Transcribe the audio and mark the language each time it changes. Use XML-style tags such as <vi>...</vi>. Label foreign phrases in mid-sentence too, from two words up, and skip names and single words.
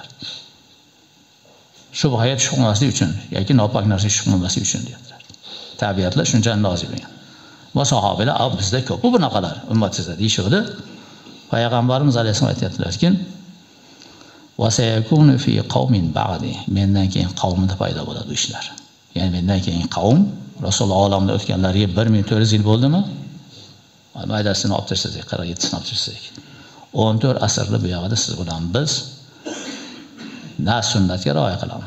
<uz>Shubhaga tushmaslik uchun yoki nopok narsaga tushmaslik uchun dedilar. Tabiatlar shuncha nozil bo'lgan. Bu sahobalar bizda ko'p bunaqalar ummatimizda deyishdi. Payg'ambarimiz alayhisalom aytadilar-ki,</uz> <ar>"وسيكون في قوم بعدي."</ar> <uz>Mendan keyin qavmda paydo bo'ladi ishlar. Ya'ni mendan keyin qavm Rasululloh olamda o'tganlariga 1400 yil bo'ldimi? Maydasini olib tashlasak, 47sini olib tashlasak. 14 asrli bu yoqda siz bilan biz na sunnatga rioya qilamiz.</uz>